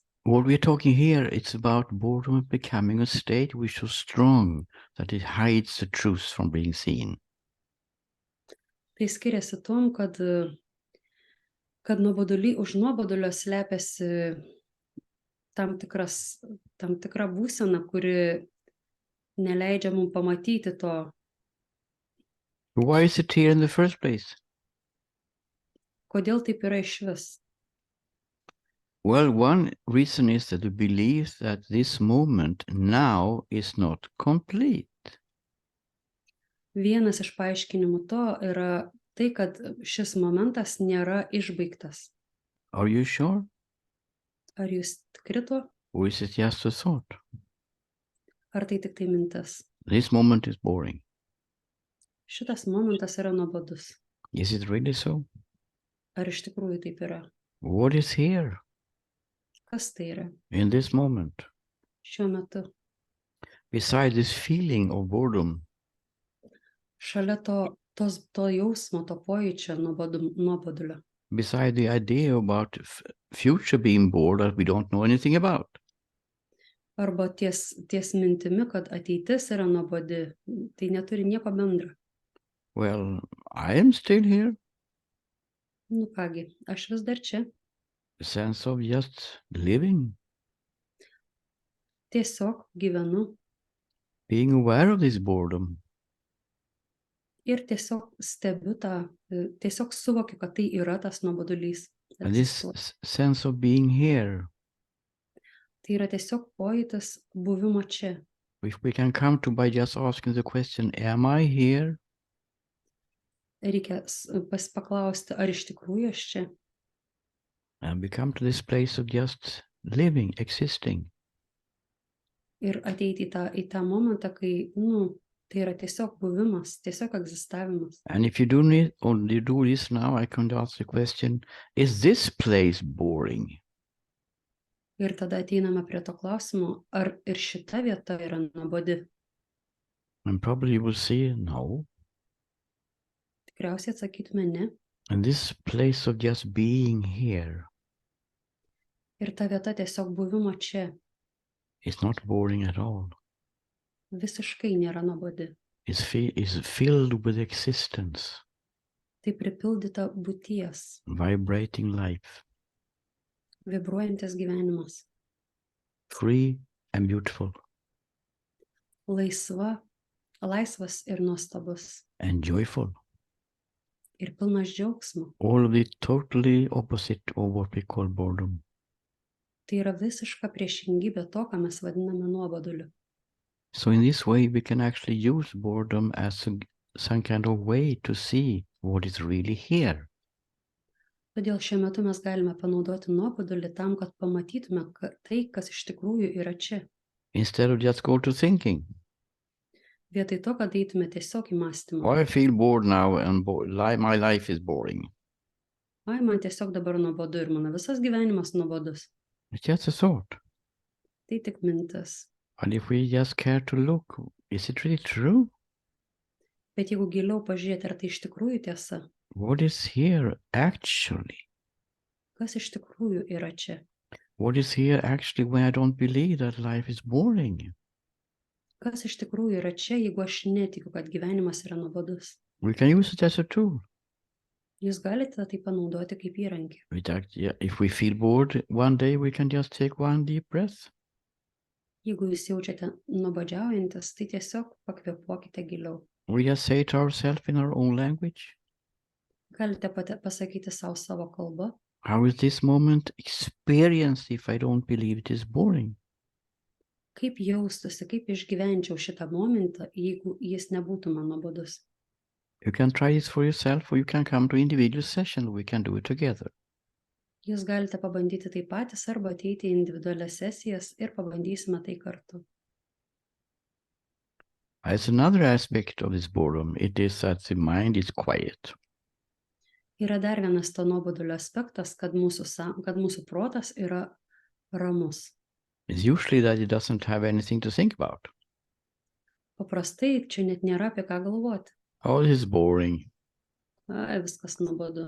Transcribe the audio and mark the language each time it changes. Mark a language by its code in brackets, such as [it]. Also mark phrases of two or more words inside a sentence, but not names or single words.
[en] What we're talking here, it's about boredom becoming a state which is so strong that it hides the truth from being seen. [lt] Tai skiriasi tuom, kad už nuobodulio slepiasi tam tikra būsena, kuri neleidžia mums pamatyti to. [en] Why is it here in the first place? [lt] Kodėl taip yra išvis? [en] Well, one reason is that we believe that this moment now is not complete. [lt] Vienas iš paaiškinimų to yra tai, kad šis momentas nėra išbaigtas. [en] Are you sure? [lt] Ar jūs tikri tuo? [en] Or is it just a thought? [lt] Ar tai tik tai mintis? [en] This moment is boring. [lt] Šitas momentas yra nuobodus. [en] Is it really so? [lt] Ar iš tikrųjų taip yra? [en] What is here [lt] Kas tai yra [en] in this moment? [lt] šiuo metu? [en] Beside this feeling of boredom, [lt] Šalia to jausmo, to pojūčio nuobodulio. [en] beside the idea about future being bored that we don't know anything about. [lt] Arba ties mintimi, kad ateitis yra nuobodi, tai neturi nieko bendro. [en] Well, I am still here. [lt] Nu kągi, aš vis dar čia. [en] A sense of just living, [lt] Tiesiog gyvenu [en] being aware of this boredom. [lt] ir tiesiog stebiu tiesiog suvokiu, kad tai yra tas nuobodulys. [en] And this sense of being here, [lt] Tai yra tiesiog pojūtis buvimo čia. [en] if we can come to by just asking the question, am I here? [lt] Reikia paklausti, ar iš tikrųjų aš čia? [en] And we come to this place of just living, existing. [lt] Ir ateiti į tą momentą, kai, tai yra tiesiog buvimas, tiesiog egzistavimas. [en] And if you do this now, I can ask the question, is this place boring? [lt] Ir tada ateiname prie to klausimo, ar ir šita vieta yra nuobodi. [en] And probably you will say no. [lt] Tikriausiai atsakytume ne. [en] And this place of just being here [lt] Ir ta vieta tiesiog buvimo čia [en] is not boring at all. [lt] visiškai nėra nuobodi. [en] Is filled with existence, [lt] Tai pripildyta būties, [en] vibrating life, [lt] vibruojantis gyvenimas, [en] free and beautiful, [lt] laisvas ir nuostabus, [en] and joyful. [lt] ir pilnas džiaugsmo. [en] All of the totally opposite of what we call boredom. [lt] Tai yra visiška priešingybė to, ką mes vadiname nuoboduliu. [en] So in this way, we can actually use boredom as some kind of way to see what is really here. [lt] Todėl šiuo metu mes galime panaudoti nuobodulį tam, kad pamatytume tai, kas iš tikrųjų yra čia. [en] Instead of just go to thinking. [lt] Vietoj to, kad eitume tiesiog į mąstymą. [en] I feel bored now and my life is boring. [lt] Ai, man tiesiog dabar nuobodu ir mano visas gyvenimas nuobodus. [en] It's just a thought. [lt] Tai tik mintis. [en] And if we just care to look, is it really true? [lt] Bet jeigu giliau pažiūrėti, ar tai iš tikrųjų tiesa, [en] What is here actually? [lt] kas iš tikrųjų yra čia? [en] What is here actually when I don't believe that life is boring? [lt] Kas iš tikrųjų yra čia, jeigu aš netikiu, kad gyvenimas yra nuobodus? [en] We can use it as a tool. [lt] Jūs galite tai panaudoti kaip įrankį. [en] If we feel bored one day, we can just take one deep breath. [lt] Jeigu jūs jaučiate nuobodžiaujantis, tai tiesiog pakvėpuokite giliau. [en] We just say it to ourselves in our own language. [lt] Galite pasakyti savo kalbą. [en] How is this moment experienced if I don't believe it is boring? [lt] Kaip jaustusi, kaip išgyvenčiau šitą momentą, jeigu jis nebūtų man nuobodus? [en] You can try this for yourself, or you can come to individual session. We can do it together. [lt] Jūs galite pabandyti tai patys arba ateiti į individualias sesijas ir pabandysime tai kartu. [en] As another aspect of this boredom, it is that the mind is quiet. [lt] Yra dar vienas to nuobodulio aspektas, kad mūsų protas yra ramus. [en] It's usually that it doesn't have anything to think about. [lt] Paprastai čia net nėra apie ką galvoti. [en] Oh, this is boring. [lt] Ai, viskas nuobodu.